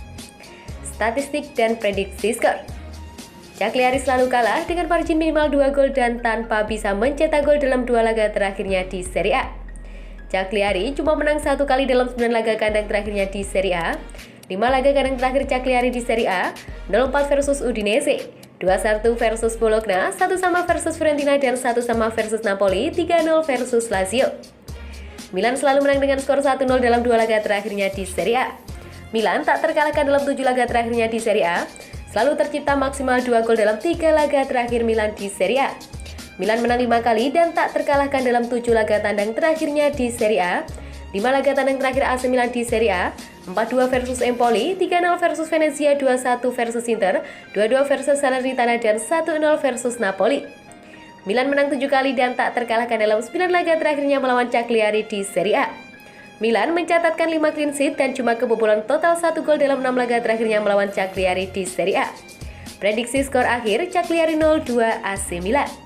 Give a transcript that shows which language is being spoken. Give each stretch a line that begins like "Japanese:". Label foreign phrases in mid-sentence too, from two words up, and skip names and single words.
Indonesian: Statistik dan prediksi skor. Cagliari selalu kalah dengan margin minimal 2 gol dan tanpa bisa mencetak gol dalam dua laga terakhirnya di Serie A. Cagliari cuma menang 1 kali dalam 9 laga kandang terakhirnya di Serie A. 5 laga kandang terakhir Cagliari di Serie A, 0-4 versus Udinese, 2-1 versus Bologna, 1-1 versus Fiorentina, dan 1-1 versus Napoli, 3-0 versus Lazio. Milan selalu menang dengan skor 1-0 dalam dua laga terakhirnya di Serie A. Milan tak terkalahkan dalam 7 laga terakhirnya di Serie A, selalu tercipta maksimal 2 gol dalam 3 laga terakhir Milan di Serie A. Milan menang 5 kali dan tak terkalahkan dalam 7 laga tandang terakhirnya di Serie A. 5 laga tandang terakhir AC Milan di Serie A, 4-2 versus Empoli, 3-0 versus Venezia, 2-1 versus Inter, 2-2 versus Salernitana, dan 1-0 versus Napoli. Milan menang 7 kali dan tak terkalahkan dalam 9 laga terakhirnya melawan Cagliari di Serie A. Milan mencatatkan 5
English: clean sheet
Indonesian: dan cuma kebobolan total 1 gol dalam 6 laga terakhirnya melawan Cagliari di Serie A. Prediksi skor akhir Cagliari 0-2 AC Milan.